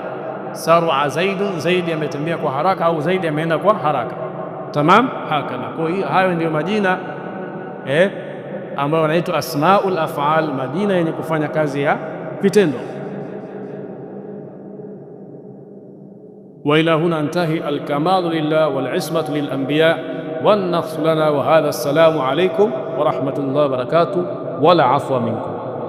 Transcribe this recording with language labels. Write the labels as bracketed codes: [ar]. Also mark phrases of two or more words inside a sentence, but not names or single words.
[ar] سرع زيد, [sw] zaidi ametembea kwa haraka au zaidi ameenda kwa haraka. [ar] تمام. هكذا. [sw] Kwa hiyo hayo ndio majina ambayo yanaitwa [ar] أسماء الأفعال, [sw] majina yenye kufanya kazi ya vitendo. [ar] وإلى هنا أنتهي. الكمال لله والعصمة للأنبياء والنصر لنا وهذا. السلام عليكم ورحمة الله وبركاته. ولا عفوا منكم.